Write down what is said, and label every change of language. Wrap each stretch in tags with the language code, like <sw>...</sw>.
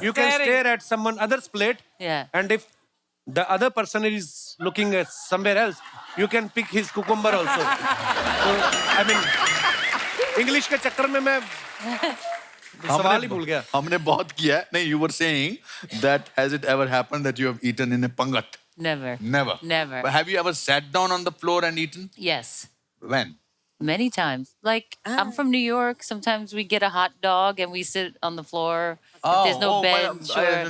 <en>You can stare at someone other's plate. Yeah. And if the other person is looking at somewhere else, you can pick his cucumber also. So, I mean,</en> <hi>English के चक्कर में मैं सवाल ही भूल गया। हमने बहुत किया है। नहीं,</hi> <en>you were saying that has it ever happened that you have eaten in a Pangat? Never. Never. Never. But have you ever sat down on the floor and eaten? Yes. When? Many times. Like, I'm from New York. Sometimes we get a hot dog and we sit on the floor. If there's no bench or...</en>